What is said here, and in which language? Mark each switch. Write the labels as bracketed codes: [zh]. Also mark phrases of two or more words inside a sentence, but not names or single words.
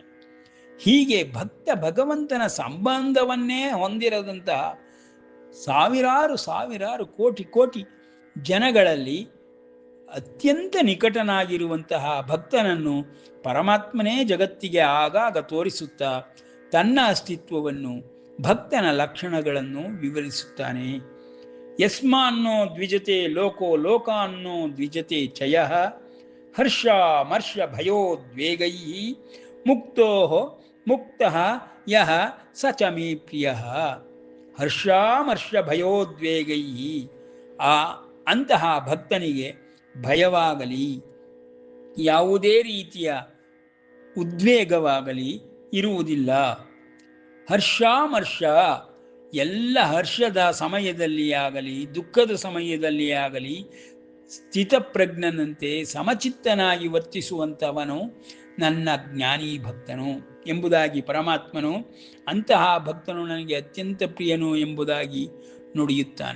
[kn] ಹೀಗೆ ಭಕ್ತ ಭಗವಂತನ ಸಂಬಂಧವನ್ನೇ ಹೊಂದಿರದಂತಹ ಸಾವಿರಾರು ಸಾವಿರಾರು ಕೋಟಿ ಕೋಟಿ ಜನಗಳಲ್ಲಿ ಅತ್ಯಂತ ನಿಕಟನಾಗಿರುವಂತಹ ಭಕ್ತನನ್ನು ಪರಮಾತ್ಮನೇ ಜಗತ್ತಿಗೆ ಆಗಾಗ ತೋರಿಸುತ್ತಾ ತನ್ನ ಅಸ್ತಿತ್ವವನ್ನು, ಭಕ್ತನ ಲಕ್ಷಣಗಳನ್ನು ವಿವರಿಸುತ್ತಾನೆ. [sa] ಯಸ್ಮಾನ್ನೋ ದ್ವಿಜತೆ ಲೋಕೋ ಲೋಕಾನ್ನೋ ದ್ವಿಜತೆ ಚಯ ಹರ್ಷ ಮರ್ಷ ಭಯೋದ್ವೇಗೈ ಮುಕ್ತೋ ಮುಕ್ತಃ ಯಹ ಸ ಚ ಮೇ ಪ್ರಿಯ. ಹರ್ಷಾಮರ್ಷ ಭಯೋದ್ವೇಗೈ [kn] ಅಂತಹ ಭಕ್ತನಿಗೆ ಭಯವಾಗಲಿ ಯಾವುದೇ ರೀತಿಯ ಉದ್ವೇಗವಾಗಲಿ ಇರುವುದಿಲ್ಲ. ಹರ್ಷಾಮರ್ಷ ಎಲ್ಲ ಹರ್ಷದ ಸಮಯದಲ್ಲಿ ಆಗಲಿ ದುಃಖದ ಸಮಯದಲ್ಲಿ ಆಗಲಿ ಸ್ಥಿತಪ್ರಜ್ಞನಂತೆ ಸಮಚಿತ್ತನಾಗಿ ವರ್ತಿಸುವಂಥವನು ನನ್ನ ಜ್ಞಾನಿ ಭಕ್ತನು ಎಂಬುದಾಗಿ ಪರಮಾತ್ಮನು ಅಂತಹ ಭಕ್ತನು ನನಗೆ ಅತ್ಯಂತ ಪ್ರಿಯನು ಎಂಬುದಾಗಿ ನುಡಿಯುತ್ತಾನೆ.